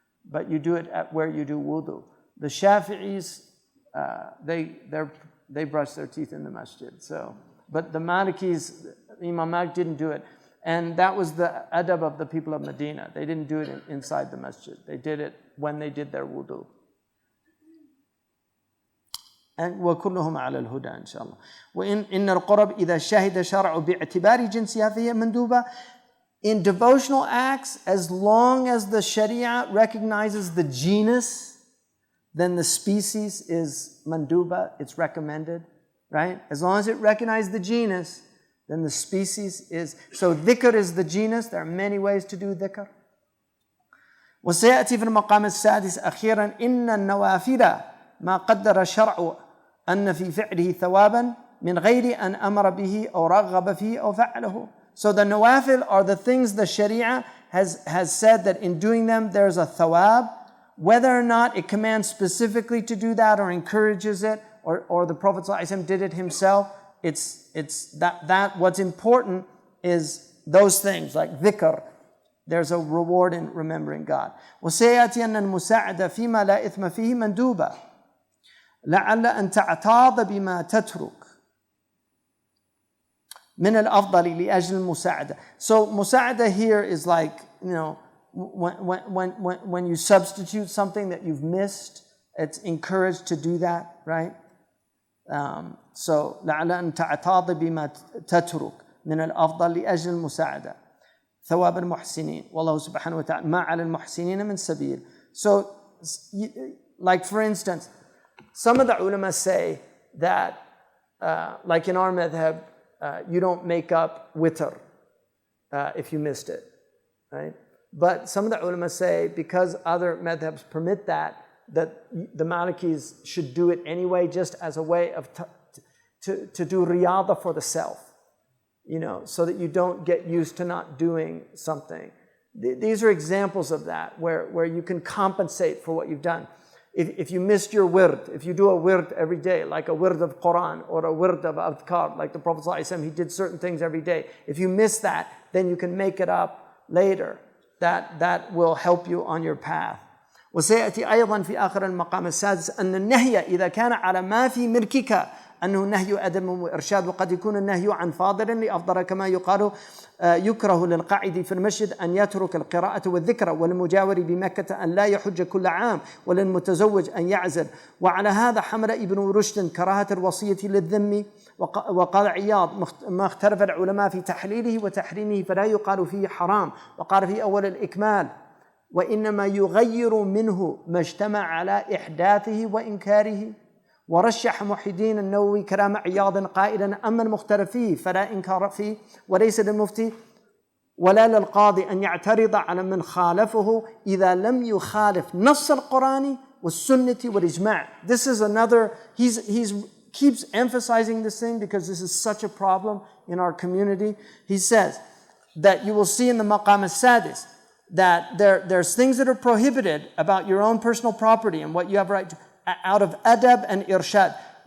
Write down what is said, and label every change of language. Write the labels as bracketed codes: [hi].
[en] But you do it at where you do wudu. The Shafi'is, they brush their teeth in the masjid. So, but the Malikis, Imam Malik didn't do it. And that was the adab of the people of Medina. They didn't do it inside the masjid. They did it when they did their wudu. [ar] And وَكُلُّهُمْ عَلَى الْهُدَى إن شاء الله. وإن القرب إذا شهد شرع باعتبار جنسها فهي مندوبة. [en] In devotional acts, as long as the Sharia recognizes the genus, then the species is manduba, it's recommended, right? As long as it recognizes the genus, then the species is. So dhikr is the genus. There are many ways to do dhikr. [ar] وسيأتي في المقام السادس أخيرا إن النوافل ما قدر الشرع أن في فعله ثوابا من غير أن أمر به أو رغب فيه أو فعله. [en] So the nawafil are the things the Sharia has said that in doing them there's a thawab, whether or not it commands specifically to do that or encourages it, or the Prophet ﷺ did it himself. It's that what's important is those things like dhikr. There's a reward in remembering God. [ar] وسيأتي أن المساعدة فيما لا إثم فيه مندوبة لعل أن تعتاض بما تترك من الأفضل لأجل المساعدة. [en] So مساعدة here is like, when you substitute something that you've missed, it's encouraged to do that, right? [ar] So لعل أن تعتاض بما تترك من الأفضل لأجل المساعدة ثواب المحسنين والله سبحانه وتعالى ما على المحسنين من سبيل. [en] So like for instance, some of the ulama say that like in our madhab, you don't make up witr if you missed it, right? But some of the ulama say because other madhabs permit that the Malikis should do it anyway, just as a way of to do riyada for the self, so that you don't get used to not doing something. These are examples of that, where you can compensate for what you've done. If you missed your wird, if you do a wird every day, like a wird of Quran or a wird of adhkar, like the Prophet ﷺ, he did certain things every day. If you miss that, then you can make it up later. That will help you on your path. [ar] وسيأتي أيضا في آخر المقام السادس أن النهي إذا كان على ما في ملكك أنه نهي أدب وإرشاد، وقد يكون النهي عن فاضل لأفضل، كما يقال يكره للقاعد في المسجد أن يترك القراءة والذكر، وللمجاور بمكة أن لا يحج كل عام، وللمتزوج أن يعزل. وعلى هذا حمل ابن رشد كراهة الوصية للذم. وقال عياض ما اختلف العلماء في تحليله وتحريمه فلا يقال فيه حرام، وقال في أول الإكمال وإنما يغير منه ما اجتمع على إحداثه وإنكاره. ورشح محي الدين النووي كلام عياض قائلا أما المختلف فيه فلا إنكار فيه، وليس للمفتي ولا للقاضي أن يعترض على من خالفه إذا لم يخالف نص القرآن والسنة والإجماع. [en] This is another, he's keeps emphasizing this thing because this is such a problem in our community. He says that you will see in the Maqam al-Sadis that there's things that are prohibited about your own personal property and what you have right to, out of adab and irshad.